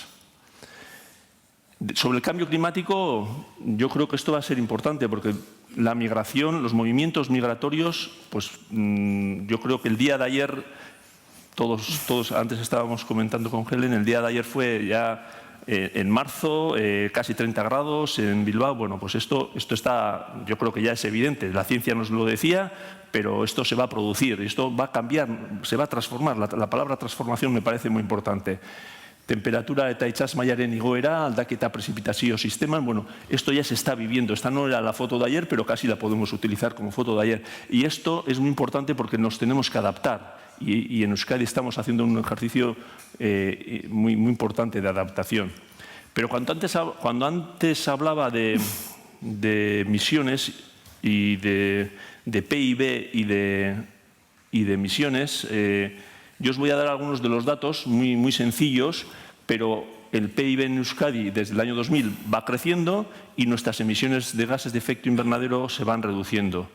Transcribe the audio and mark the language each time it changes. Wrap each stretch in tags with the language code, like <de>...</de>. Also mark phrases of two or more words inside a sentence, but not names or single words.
<es>Sobre el cambio climático, yo creo que esto va a ser importante porque la migración, los movimientos migratorios, pues yo creo que el día de ayer, todos antes estábamos comentando con Helen, el día de ayer fue ya en marzo, casi 30 grados en Bilbao. Bueno, pues esto está, yo creo que ya es evidente, la ciencia nos lo decía, pero esto se va a producir, esto va a cambiar, se va a transformar. La palabra transformación me parece muy importante.</es> <eu>Temperatura eta itsas mailaren igoera, aldaketa prezipitazio sisteman, bueno,</eu> <es>esto ya se está viviendo. Esta no era la foto de ayer, pero casi la podemos utilizar como foto de ayer. Y esto es muy importante porque nos tenemos que adaptar. Y en Euskadi estamos haciendo un ejercicio muy importante de adaptación. Pero cuando antes hablaba de emisiones y de PIB y de emisiones, yo os voy a dar algunos de los datos muy sencillos, pero el PIB en Euskadi desde el año 2000 va creciendo y nuestras emisiones de gases de efecto invernadero se van reduciendo.</es>